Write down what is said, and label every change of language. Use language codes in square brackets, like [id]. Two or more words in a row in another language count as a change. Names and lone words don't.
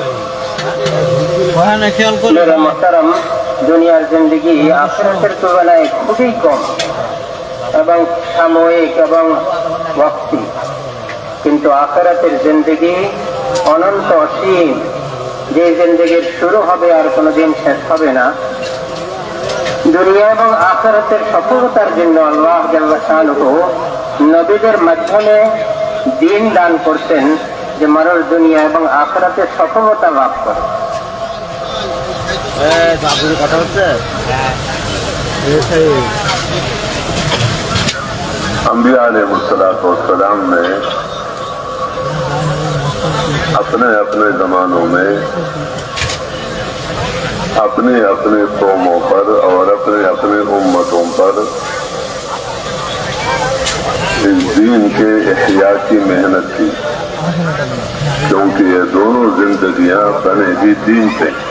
[ur] میرے محترم, [bn] দুনিয়ার জিন্দেগি আখিরাতের তুলনায় খুবই কম এবং সাময়িক এবং ওয়াক্তি, কিন্তু আখিরাতের জিন্দেগি অনন্ত অসীম, যে জিন্দেগির শুরু হবে আর কোনোদিন শেষ হবে না। দুনিয়া এবং আখিরাতের সফলতার জন্য আল্লাহ [ar] جل شانه [bn] নবীদের মাধ্যমে দিন দান করতেন, যে মানুষ দুনিয়া এবং আখিরাতের সফলতা লাভ করে। [ur] انبیاء علیہ السلام نے اپنے اپنے زمانوں میں اپنے اپنے قوموں پر اور اپنے اپنے امتوں پر اس دین کے احیاء کی محنت کی، کیونکہ یہ دونوں زندگیاں بنے گی دین سے۔